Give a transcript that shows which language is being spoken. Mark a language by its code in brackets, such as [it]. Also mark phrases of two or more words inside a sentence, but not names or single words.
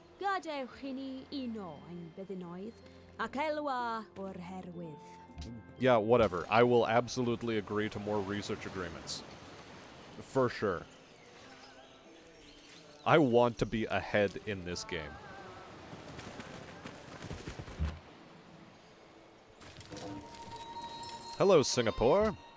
[cy] Gwadewch i ni uno ein byddinoedd, ac elwa o'r herwydd. [en] Yeah, whatever. I will absolutely agree to more research agreements. For sure. I want to be ahead in this game. Hello, Singapore.